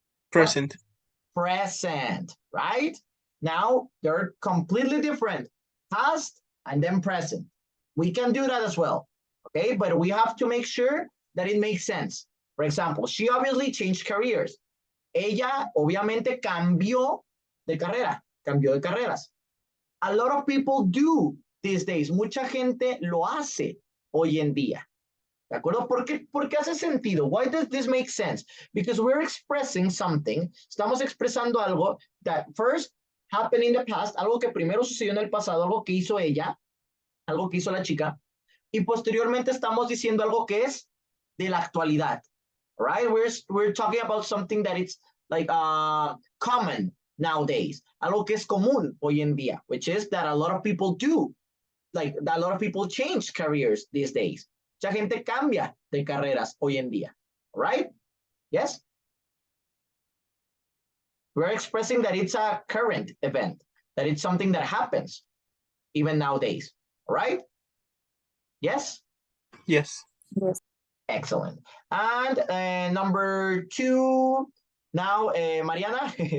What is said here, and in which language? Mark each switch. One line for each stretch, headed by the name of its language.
English: Present. Present, right? Now they're completely different. Past and then present. We can do that as well, okay? But we have to make sure that it makes sense. For example, she obviously changed careers.
Spanish: Ella obviamente cambió de carrera, cambió de carreras.
English: A lot of people do these days.
Spanish: Mucha gente lo hace hoy en día. ¿De acuerdo? Porque hace sentido.
English: Why does this make sense? Because we're expressing something.
Spanish: Estamos expresando algo
English: that first happened in the past,
Spanish: algo que primero sucedió en el pasado, algo que hizo ella, algo que hizo la chica, y posteriormente estamos diciendo algo que es de la actualidad.
English: Right? We're talking about something that it's like common nowadays.
Spanish: Algo que es común hoy en día,
English: which is that a lot of people do. Like a lot of people change careers these days.
Spanish: Mucha gente cambia de carreras hoy en día.
English: Right? Yes? We're expressing that it's a current event, that it's something that happens even nowadays. Right? Yes? Yes. Yes. Excellent. And number 2, now, Mariana.